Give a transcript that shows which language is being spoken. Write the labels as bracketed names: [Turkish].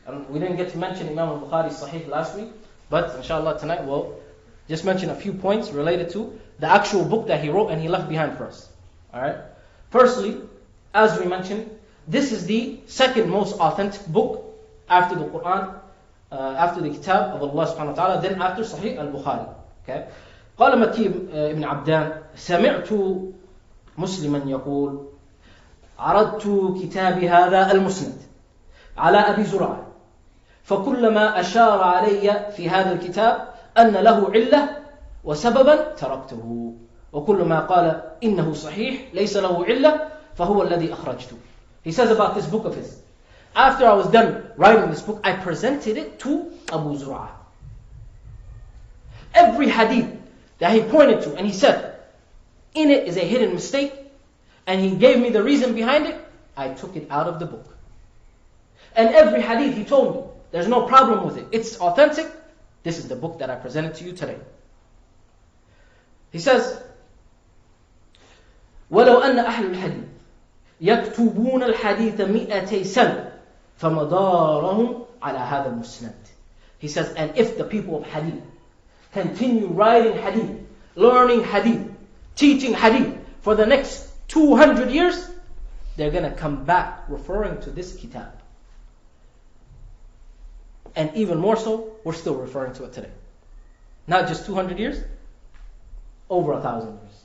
[English] We didn't get to mention Imam al-Bukhari's Sahih last week, but inshallah tonight we'll just mention a few points related to the actual book that he wrote and he left behind for us. Alright? Firstly, as we mentioned, this is the second most authentic book after the Quran, after the kitab of Allah subhanahu wa ta'ala, then after Sahih al-Bukhari. Okay? [Arabic] قال مكي ابن عبدان سمعت مسلما يقول عرضت كتابي هذا المسند على أبي زرعة فكلما أشار علي في هذا الكتاب أن له علة وسببا تركته وكلما قال إنه صحيح ليس له علة فهو الذي أخرجته. [English] He says about this book of his, after I was done writing this book, I presented it to Abu Zur'ah. Every hadith that he pointed to and he said, in it is a hidden mistake, and he gave me the reason behind it, I took it out of the book. And every hadith he told me, there's no problem with it, it's authentic, this is the book that I presented to you today. He says, [Arabic] وَلَوْ أَنَّ أَهْلُ الْحَدِيثِ يكتبون الحديث 200 سنة فمدارهم على هذا المسند. [English] He says, and if the people of hadith continue writing hadith, learning hadith, teaching hadith for the next 200 years, they're going to come back referring to this kitab. And even more so, we're still referring to it today. Not just 200 years, over 1,000 years.